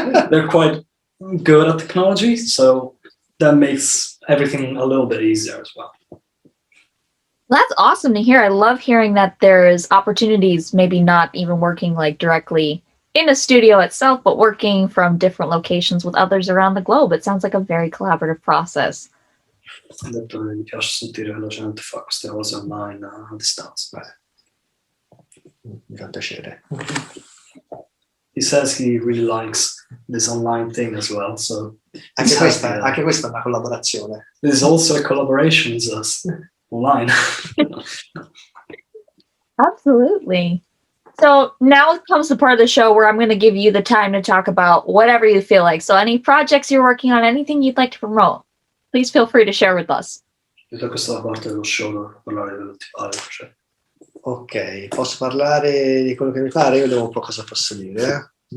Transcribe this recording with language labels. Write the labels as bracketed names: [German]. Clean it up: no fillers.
[English] They're quite good at technology, so that makes everything a little bit easier as well. That's awesome to hear. I love hearing that there's opportunities, maybe not even working like directly in a studio itself, but working from different locations with others around the globe. It sounds like a very collaborative process. [Italian] Ho detto che mi piace sentire che la gente fa queste cose online a distanza. Mi fa piacere. [English] He says he really likes this online thing as well. So [Italian] anche questa è una collaborazione. [English] There's also a collaboration with us online. Absolutely. So now comes the part of the show where I'm going to give you the time to talk about whatever you feel like. So any projects you're working on, anything you'd like to promote, please feel free to share with us. [Italian] Questa è la parte dello show dove parlare progetti. Ok, posso parlare di quello che mi pare? Io devo un po' cosa posso dire.